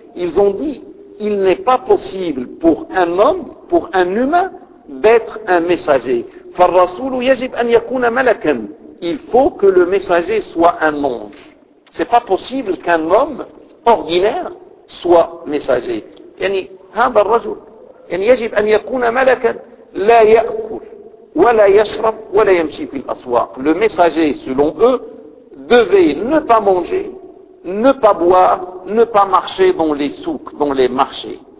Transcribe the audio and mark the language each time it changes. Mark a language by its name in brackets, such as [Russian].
[French] ils ont dit, il n'est pas possible pour un homme, pour un humain, d'être un messager. [Arabic] فَالرَّسُولُ يَجِبْ أَنْ يَكُونَ مَلَكًا. [French] Il faut que le messager soit un ange. C'est pas possible qu'un homme ordinaire soit messager. [Arabic] يعني هذا الرجل يعني يجب أن يكون ملكا لا يأكل ولا يشرب ولا يمشي في الأسواق. [French] Le messager, selon eux, devait ne pas manger, ne pas boire, ne pas marcher dans les souks, dans les marchés.